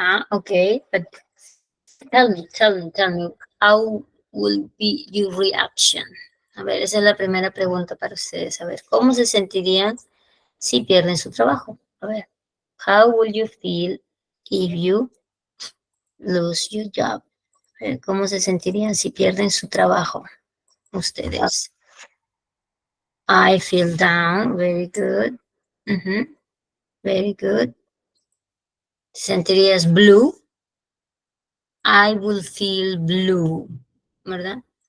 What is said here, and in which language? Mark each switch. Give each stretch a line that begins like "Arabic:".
English: Okay, but tell me, how will be your reaction?
Spanish: A ver, esa es la primera pregunta para ustedes. A ver, ¿cómo se sentirían si pierden su trabajo? A ver,
English: how will you feel if you lose your job?
Spanish: A ver, ¿cómo se sentirían si pierden su trabajo? Ustedes.
English: I feel down, very good. Very good.
Spanish: ¿Sentirías
English: blue? I will feel blue,
Spanish: ¿verdad?